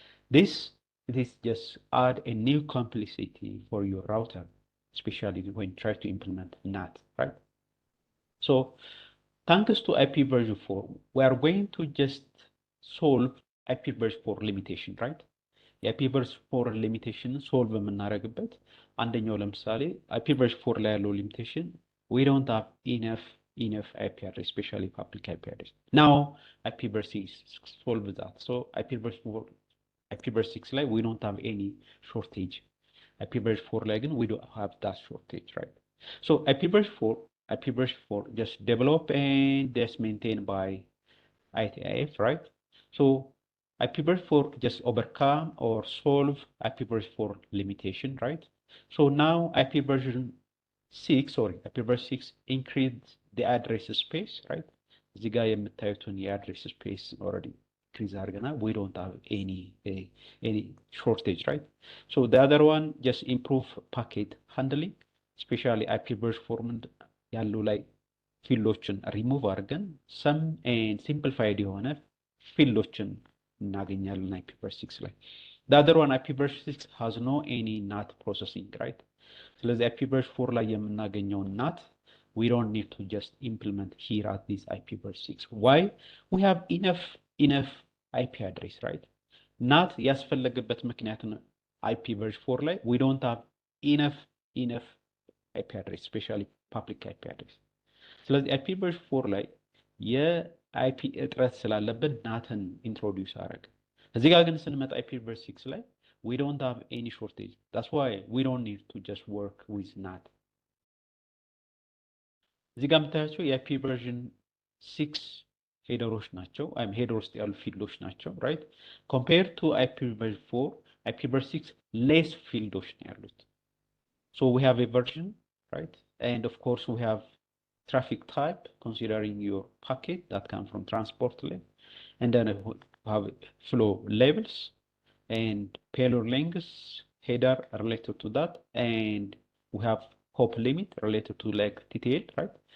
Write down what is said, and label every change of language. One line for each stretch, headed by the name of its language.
English: This just add a new complexity for your router, especially when you try to implement NAT, right? So thanks to IP version 4, we are going to just solve IP version 4 limitation, right?
Amharic: የአይፒ ቨርስ 4 ሊሚቴሽን ሶልቭ የምናደርግበት አንደኛው ለምሳሌ አይፒ ቨርስ 4 ላይ ያለው ሊሚቴሽን
English: we don't have enough IP address, especially public IP address. Now IP verse 6 solve that. So IP verse 6 like we don't have any shortage. IP verse 4 like we don't have that shortage, right? So IP verse 4 just develop and just maintained by ITIF, right? So IP verse 4 just overcome or solve IP verse 4 limitation, right? So now IP verse 6 increase the address space, right?
Amharic: እዚህ ጋር የምታዩትን የአድሬስ ስፔስ already increase አድርገናል.
English: We don't have any shortage, right? So the other one just improve packet handling, especially IP verse 4
Amharic: ያሉ ላይ ፊልዶችን ሪሙቭ አድርገን
English: some and simplified
Amharic: የሆነ ፊልዶችን እናገኛለን
English: IP verse 6 ላይ. The other one IP verse 6 has no any NAT processing, right?
Amharic: ስለዚህ IP verse 4 ላይ የምናገኘው
English: NAT we don't need to just implement here at this IP verse 6. Why? We have enough IP address, right?
Amharic: NAT ያስፈለገበት ምክንያት ነው IP verse 4 ላይ
English: we don't have enough IP address, especially public IP address.
Amharic: ስለዚህ IP verse 4 ላይ የአይፒ እጥረት ስላለበት ናትን ኢንትሮዲዩስ አደረገ። እዚህ ጋር ግን ስንመጣ IP verse 6 ላይ
English: we don't have any shortage. That's why we don't need to just work with NAT.
Amharic: እዚህ ጋር የምታያቸው የአይፒ version 6 ሄደሮች ናቸው ወይም ሄደር ውስጥ ያሉ ፊልዶች ናቸው, right?
English: Compared to IP verse 4, IP verse 6 less
Amharic: ፊልዶች ነው ያሉት.
English: So we have a version, right? And of course we have traffic type considering your packet that come from transport lane, and then we have flow labels and payload lengths header related to that, and we have hop limit related to like TTL, right?